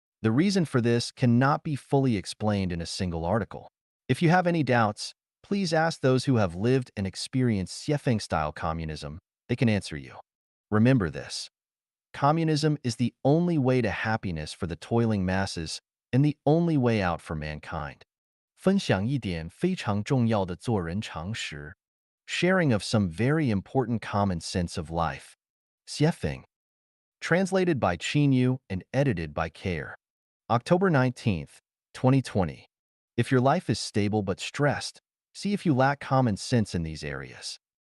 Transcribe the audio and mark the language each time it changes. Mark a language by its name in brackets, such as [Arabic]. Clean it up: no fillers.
[English] The reason for this cannot be fully explained in a single article. If you have any doubts, Please ask those who have lived and experienced Xiefeng-style communism. They can answer you. Remember this. Communism is the only way to happiness for the toiling masses and the only way out for mankind. [Chinese] 分享一点非常重要的做人常识. [English] Sharing of some very important common sense of life. Xiefeng. Translated by Qinyu and edited by Care. October 19th, 2020. If your life is stable but stressed, see if you lack common sense in these areas.